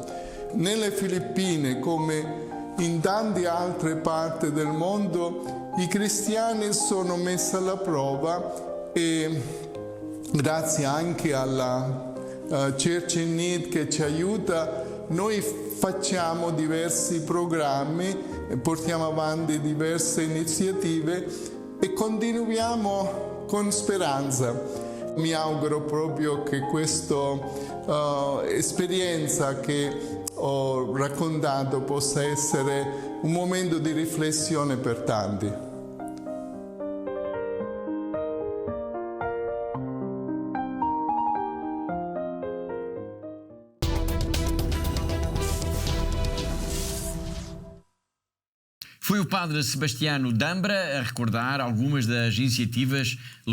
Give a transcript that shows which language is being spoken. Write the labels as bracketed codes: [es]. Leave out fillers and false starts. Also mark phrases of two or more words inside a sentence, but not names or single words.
[it] Nelle Filippine, come in tante altre parti del mondo, i cristiani sono messi alla prova, e grazie anche alla Church in Need che ci aiuta, noi facciamo diversi programmi, portiamo avanti diverse iniziative e continuiamo con speranza. Mi auguro proprio che questa esperienza che ho raccontato possa essere un momento di riflessione per tanti. [pt] Foi o Padre Sebastiano Dambra a recordar algumas das iniciativas levadas